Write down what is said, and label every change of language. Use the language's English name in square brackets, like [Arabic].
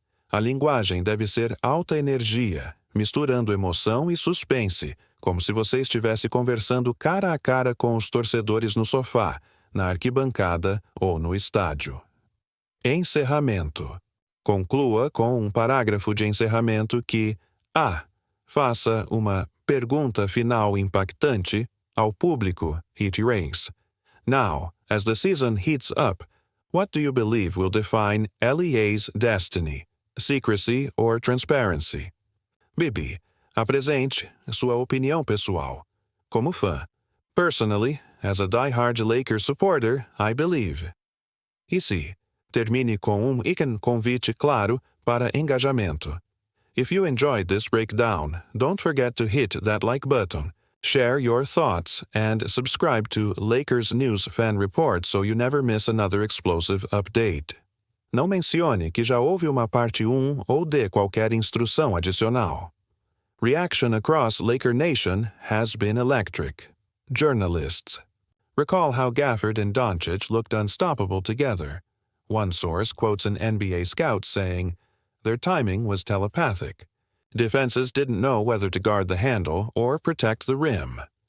[Portuguese] A linguagem deve ser alta energia, misturando emoção e suspense, como se você estivesse conversando cara a cara com os torcedores no sofá, na arquibancada ou no estádio. Encerramento. Conclua com um parágrafo de encerramento que A. Faça uma pergunta final impactante ao público, Heat Race. [English] Now, as the season heats up, what do you believe will define LEA's destiny? Secrecy or transparency? B. [Portuguese] Apresente sua opinião pessoal. Como fã. [English] Personally, as a die-hard Lakers supporter, I believe. E C. [Portuguese] Termine com convite claro para engajamento. [English] If you enjoyed this breakdown, don't forget to hit that like button, share your thoughts, and subscribe to Lakers News Fan Report so you never miss another explosive update. [Portuguese] Não mencione que já houve uma parte 1 ou dê qualquer instrução adicional. [English] Reaction across Laker Nation has been electric. Journalists. Recall how Gafford and Doncic looked unstoppable together. One source quotes an NBA scout saying, "Their timing was telepathic. Defenses didn't know whether to guard the handle or protect the rim."